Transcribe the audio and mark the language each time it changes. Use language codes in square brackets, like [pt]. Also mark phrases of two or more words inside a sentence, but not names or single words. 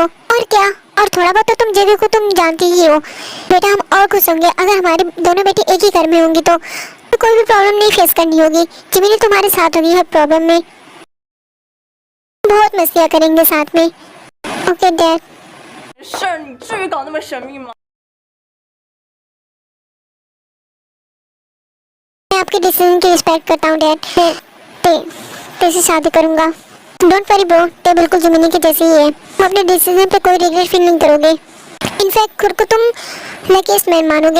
[hi] और क्या, और थोड़ा बहुत तो तुम जेके को तुम जानती ही हो। बेटा, हम और खुश होंगे अगर हमारी दोनों बेटी एक ही घर में होंगी, तो कोई भी प्रॉब्लम नहीं फेस करनी होगी। जिमिनी तुम्हारे साथ होगी हर प्रॉब्लम में। बहुत मस्तियाँ करेंगे साथ में। [en] OK Dad. [zh] 事儿你至于搞那么神秘吗？ [hi] मैं आपके डिसीजन की रिस्पेक्ट करता हूँ डैड। ते से शादी करूँगा। [en] don't worry bro, [hi] ते बिल्कुल जिमिनी के जैसे ही है। तुम अपने डिसीजन पे कोई [en] regret feel [hi] नहीं करोगे। इनफैक्ट खुद को तुम [en] luckiest man [hi] मानोगे।